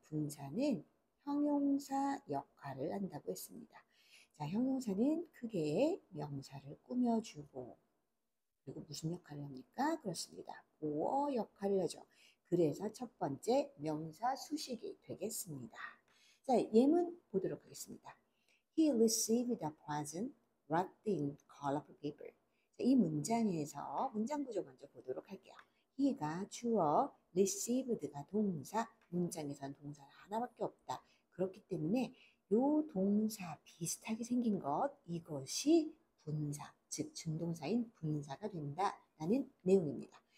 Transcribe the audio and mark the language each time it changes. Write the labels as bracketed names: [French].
[Korean] 분사는 형용사 역할을 한다고 했습니다. 자, 형용사는 크게 명사를 꾸며주고 그리고 무슨 역할을 합니까? 그렇습니다. 보어 역할을 하죠. 그래서 첫 번째 명사 수식이 되겠습니다. 자, 예문 보도록 하겠습니다. [English] He received a present wrapped in colorful paper. [Korean] 자, 이 문장에서 문장 구조 먼저 보도록 할게요. he가 주어, received가 동사, 문장에선 동사가 하나밖에 없다. 그렇기 때문에 요 동사 비슷하게 생긴 것, 이것이 분사, 즉 준동사인 분사가 된다라는 내용입니다.